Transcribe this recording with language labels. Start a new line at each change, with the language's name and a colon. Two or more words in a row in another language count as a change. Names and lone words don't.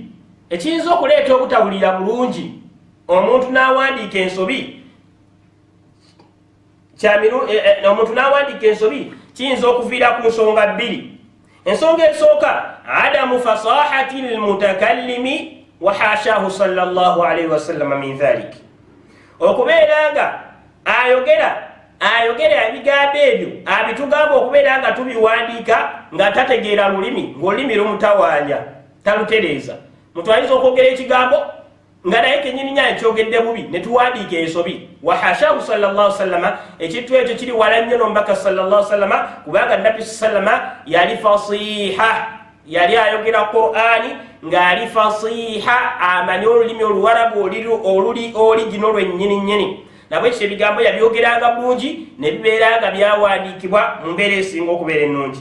Ganda: ekiyinza okuleeta obutawulira bulungi omuntu n'awandiika ensobi omuntu n'awandiika ensobi kiyinza okuviira ku nsonga bbiri. ensonga esooka
Arabic: عدم فصاحة المتكلم وحاشاه صلى الله عليه وسلم من ذلك,
Ganda: okubeera nga ayogera ebigambo ebyo abitugamba okubeera nga tubiwandiika nga tategeera lulimi, ng'olulimi lumutawaanya talutereeza. mutwayinza okwogera ekigambo nga naye kenyini nyayo kyogedde bubi ne tuwandiika ensobi.
Arabic: وحاشاه صلى الله عليه وسلم,
Ganda: ekintu ekyo kiri wala nnyo n'omubaka
Arabic: صلى الله عليه وسلم,
Ganda: kubanga nabbi sallama yali fasiha, yali ayogera qur'ani ng'ali fasiha amanyi olulimi oluwarabu oluli oligino lwennyini nabwe ekyo ebigambo yabyogeranga bulungi ne bibeera nga byawandiikibwa mu mbeera esinga okubeera ennungi.